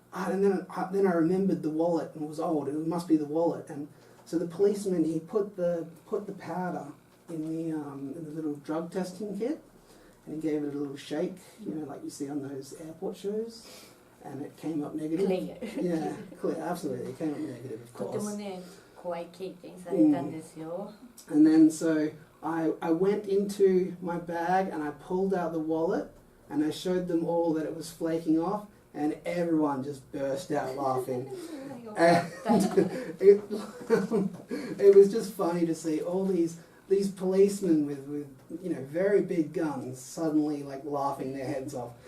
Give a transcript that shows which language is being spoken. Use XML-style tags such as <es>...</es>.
<en>And then I remembered the wallet and it was old. It must be the wallet. And so the policeman, he put the powder in the little drug testing kit, and he gave it a little shake, like you see on those airport shows, and it came up negative. Clear. Yeah, clear, absolutely. It came up negative, of course.</en> <ja>とてもね、怖い経験されたんですよ。</ja> <en>And then so I went into my bag and I pulled out the wallet and I showed them all that it was flaking off, and everyone just burst out laughing. And it was just funny to see all these policemen with very big guns suddenly like laughing their heads off.</en>